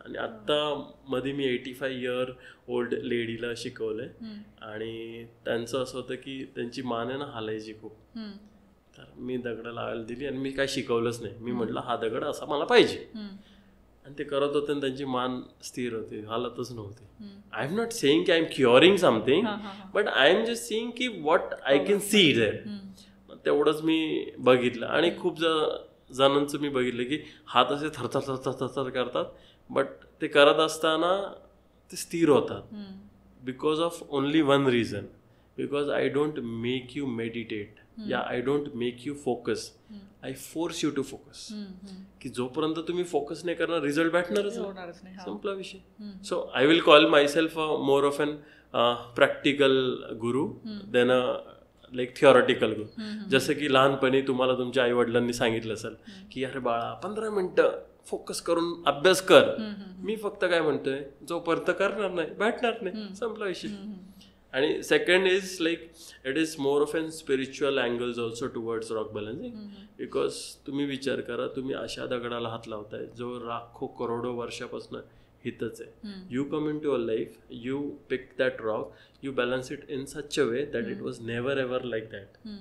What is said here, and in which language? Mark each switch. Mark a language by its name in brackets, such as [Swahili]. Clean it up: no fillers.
[Marathi] आणि आत्ता मध्ये मी 85 [English] year old लेडीला [Marathi] शिकवलंय. आणि त्यांचं असं होतं की त्यांची मान आहे ना हालायची खूप. तर मी दगड लावायला दिली आणि मी काय शिकवलंच नाही. मी म्हटलं हा दगड असा मला पाहिजे. आणि ते करत होते आणि त्यांची मान स्थिर होती, हालतच नव्हती. [English] I am not saying की I am curing something, but I am just seeing की what I can see there. [Marathi] तेवढंच मी बघितलं. आणि खूप जणांचं मी बघितलं की हात असे थरथर करतात, बट ते करत असताना ते स्थिर होतात. [English] Because of only one reason, because I don't make you meditate या I don't make you focus, I force you to focus. [Marathi] की जोपर्यंत तुम्ही फोकस नाही करणार रिझल्ट भेटणारच नाही, संपला विषय. [English] So I will call myself more of an practical guru than like theoretical guru. [Marathi] जसं की लहानपणी तुम्हाला तुमच्या आई वडिलांनी सांगितलं असेल की अरे बाळा 15 मिनिटं फोकस करून अभ्यास कर. मी फक्त काय म्हणतोय, जोपर्यंत करणार नाही भेटणार नाही, संपला विषय. [English] आणि second is like it is more of an spiritual angles also towards rock balancing. [Marathi] Because तुम्ही विचार करा, तुम्ही अशा दगडाला हात लावताय जो लाखो करोडो वर्षापासून हितच आहे. [English] You come into a life, you pick that rock, you balance it in such a way that it was never ever like that.